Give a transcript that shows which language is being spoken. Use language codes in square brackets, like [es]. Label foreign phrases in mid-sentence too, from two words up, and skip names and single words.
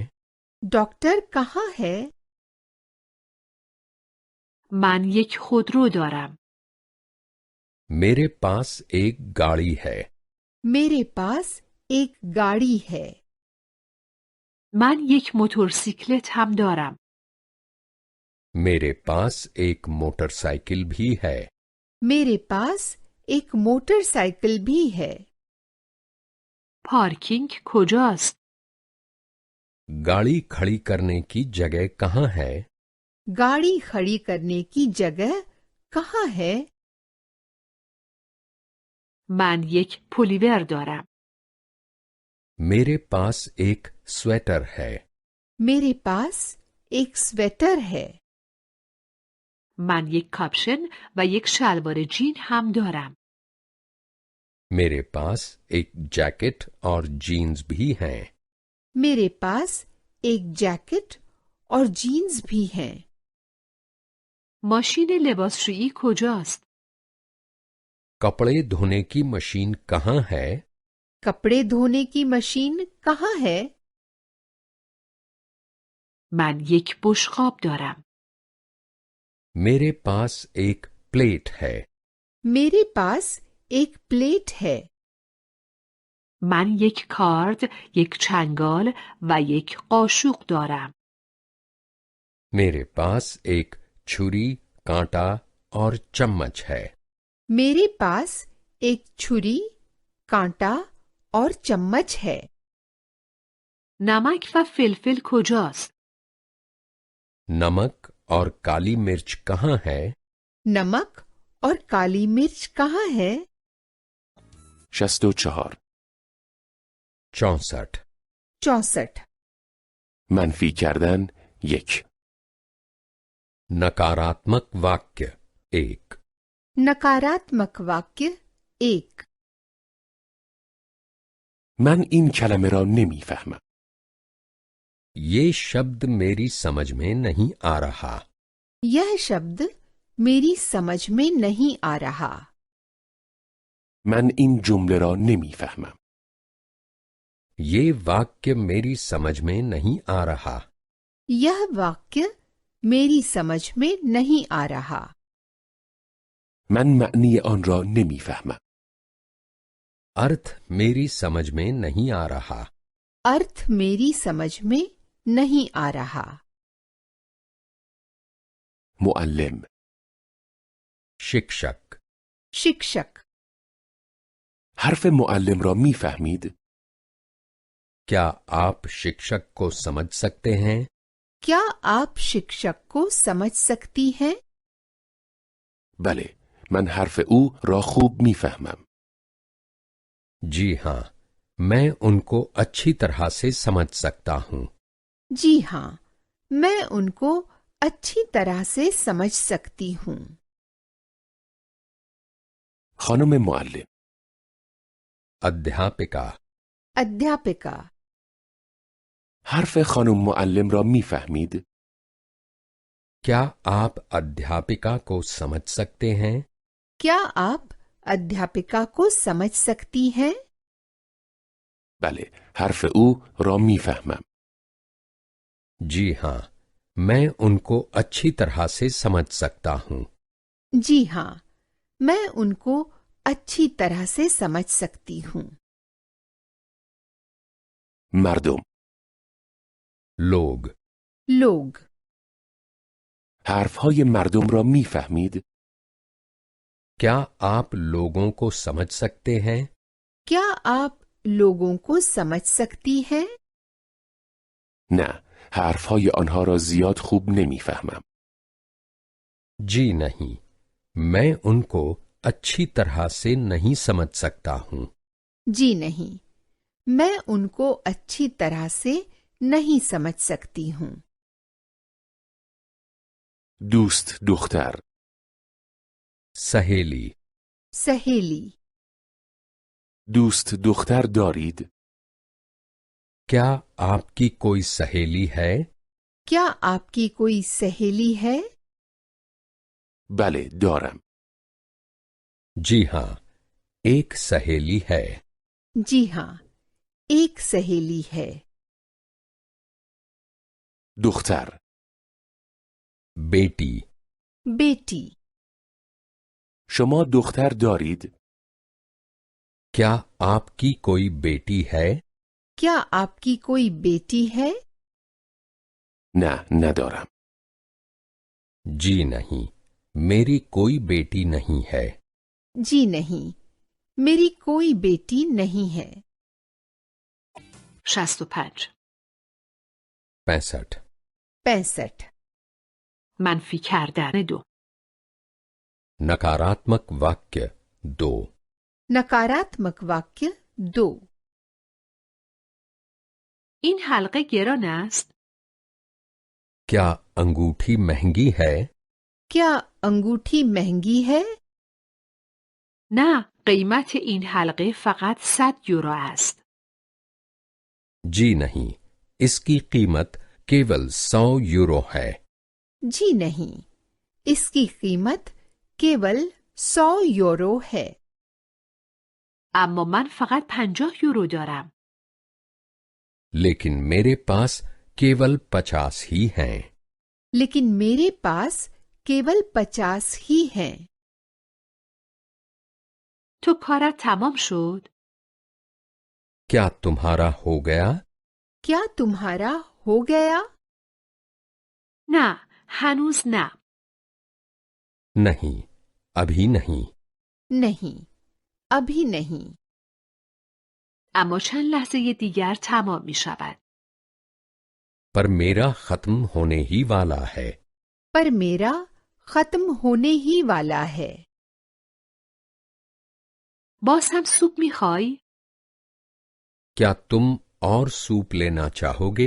[hi] डॉक्टर कहाँ है? [fa] من یک خودرو دارم. [hi] मेरे पास एक गाड़ी है। मेरे पास एक गाड़ी है। [fa] من یک موتورسیکلت هم دارم. [hi] मेरे पास एक मोटरसाइकिल भी है। मेरे पास एक मोटरसाइकिल भी है। [fa] پارکینگ کجاست؟ [hi] गाड़ी खड़ी करने की जगह कहाँ है? गाड़ी खड़ी करने की जगह कहाँ है? [fa] من یک پلیور دارم. [hi] मेरे पास एक स्वेटर है। मेरे पास एक स्वेटर है। [fa] من یک کاپشن و یک شلوار جین هم دارم. [hi] मेरे पास एक जैकेट और जीन्स भी हैं। मेरे पास एक जैकेट और जीन्स भी हैं। [fa] ماشین لباسشویی کجاست؟ [hi] कपड़े धोने की मशीन कहाँ है? कपड़े धोने की मशीन कहाँ है? [fa] من یک بشقاب دارم. [hi] मेरे पास एक प्लेट है। मेरे पास एक प्लेट है। [fa] من یک کارد، یک چنگال و یک قاشق دارم. [hi] मेरे पास एक छुरी, कांटा और चम्मच है. मेरे पास एक छुरी, कांटा और चम्मच है. [fa] نمک و فلفل کجاست؟ [hi] नमक और काली मिर्च कहाँ है? नमक और काली मिर्च कहाँ है? 64. 64. 64. [fa] منفی کردن 1. [hi] नकारात्मक वाक्य 1. नकारात्मक वाक्य 1. [fa] من این کلمه را نمیفهمم. [hi] ये शब्द मेरी समझ में नहीं आ रहा. यह शब्द मेरी समझ में नहीं आ रहा. [fa] من این جمله را نمیفهمم. [hi] ये वाक्य मेरी समझ में नहीं आ रहा. यह वाक्य मेरी समझ में नहीं आ रहा. [fa] من معنی آن را نمیفهمم. [hi] अर्थ मेरी समझ में नहीं आ रहा. अर्थ मेरी समझ में नहीं आ रहा. [fa] معلم. [hi] शिक्षक. शिक्षक. [fa] حرف معلم را میفهمید؟ [hi] क्या आप शिक्षक को समझ सकते हैं? क्या आप शिक्षक को समझ सकती हैं? [fa] بله، من حرف او را خوب میفهمم. [hi] जी हाँ, मैं उनको अच्छी तरह से समझ सकता हूँ. जी हाँ, मैं उनको अच्छी तरह से समझ सकती हूँ. [fa] خانم معلم. [hi] अध्यापिका. अध्यापिका. [fa] حرف خانم معلم را میفهمید؟ [hi] क्या आप अध्यापिका को समझ सकते हैं? क्या आप अध्यापिका को समझ सकती हैं? [fa] بله، حرف او را میفهمم. [hi] जी हाँ, मैं उनको अच्छी तरह से समझ सकता हूँ. जी हाँ, मैं उनको अच्छी तरह से समझ सकती हूँ. [fa] مردم. [hi] लोग. लोग. [fa] حرفهای مردم را میفهمید؟ [hi] क्या आप लोगों को समझ सकते हैं? क्या आप लोगों को समझ सकती हैं? [fa] نه، حرفهای آنها را زیاد خوب نمیفهمم. [hi] जी नहीं, मैं उनको अच्छी तरह से नहीं समझ सकता हूँ. जी नहीं, मैं उनको अच्छी तरह से नहीं समझ सकती हूँ. [fa] دوست دختر. [hi] सहेली. सहेली. [fa] دوست دختر دارید؟ [hi] क्या आपकी कोई सहेली है? क्या आपकी कोई सहेली है? [fa] بله، دارم. [hi] जी हाँ, एक सहेली है. जी हाँ, एक सहेली है. [fa] دختر. [hi] बेटी. बेटी. [fa] شما دختر دارید؟ [hi] क्या आपकी कोई बेटी है? क्या आपकी कोई बेटी है? [fa] نه، ندارم. [hi] जी नहीं, मेरी कोई बेटी नहीं है. जी नहीं, मेरी कोई बेटी नहीं है. 65. 65. 65. [fa] منفی کردن 2. [hi] नकारात्मक वाक्य 2. नकारात्मक वाक्य 2. [fa] این حلقه گران است؟ [hi] क्या अंगूठी महंगी है? क्या अंगूठी महंगी है? [fa] نه، قیمت این حلقه فقط 100 یورو است. [hi] जी नहीं, इसकी कीमत केवल 100 यूरो है. जी नहीं, इसकी कीमत केवल 100 यूरो है. [fa] اما من فقط 50 یورو دارم. [hi] लेकिन मेरे पास केवल 50 ही हैं. लेकिन मेरे पास केवल 50 ही हैं. [fa] تو کارت تمام شد؟ [hi] क्या तुम्हारा हो गया? क्या तुम्हारा हो गया? [fa] نه، هنوز نه. [hi] नहीं, अभी नहीं. नहीं, अभी नहीं. [fa] اما چند لحظه دیگر تمام می شود. [hi] पर मेरा खत्म होने ही वाला है. पर मेरा खत्म होने ही वाला है. [fa] باز هم سوپ می خوای؟ [hi] क्या तुम और सूप लेना चाहोगे?